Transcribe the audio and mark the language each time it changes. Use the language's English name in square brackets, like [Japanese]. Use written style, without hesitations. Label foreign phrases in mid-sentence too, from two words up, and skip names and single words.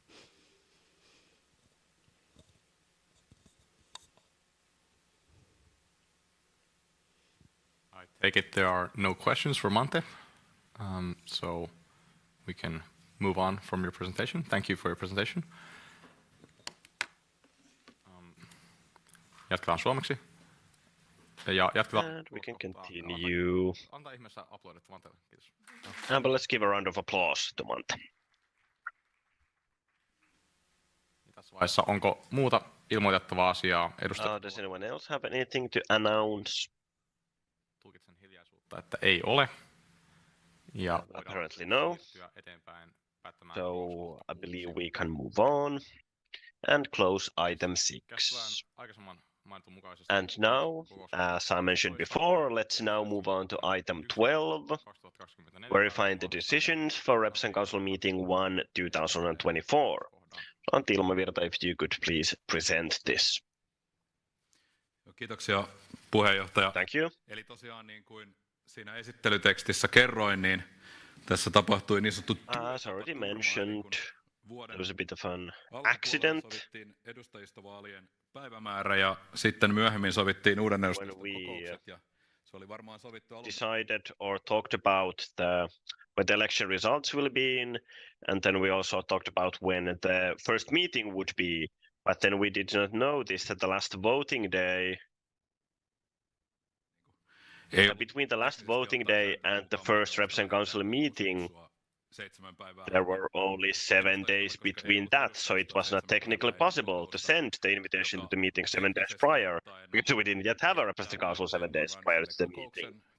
[English] I take it there are no questions for Mante, so we can move on from your presentation. Thank you for your presentation. [Finnish] Jatketaan suomeksi. [English] And we can continue. But let's give a round of applause to Mante. [Finnish] Tässä vaiheessa onko muuta ilmoitettavaa asiaa [English] Does anyone else have anything to announce? [Finnish] Tulkitsen hiljaisuutta, että ei ole. Ja [English] apparently no. So I believe we can move on and close item 6. And now, as I mentioned before, let's now move on to item 12, verifying the decisions for Reps and Council Meeting 1 2024. Antti Ilmavirta, if you could please present this. [Finnish] Kiitoksia puheenjohtaja. [English] Thank you. [Finnish] Eli tosiaan niin kuin siinä esittelytekstissä kerroin, niin tässä tapahtui niin sanottu [English] As already mentioned, there was a bit of an accident. [Finnish] Sovittiin edustajistovaalien päivämäärä ja sitten myöhemmin sovittiin uuden edustajistokokoukset ja se oli varmaan sovittu [English] decided or talked about when the election results will be in, and then we also talked about when the first meeting would be, but then we did not know this at the last voting day. Between the last voting day and the first Reps and Council meeting, there were only 7 days between that, so it was not technically possible to send the invitation to the meeting 7 days prior, because we didn't yet have a Reps and Council 7 days prior to the meeting.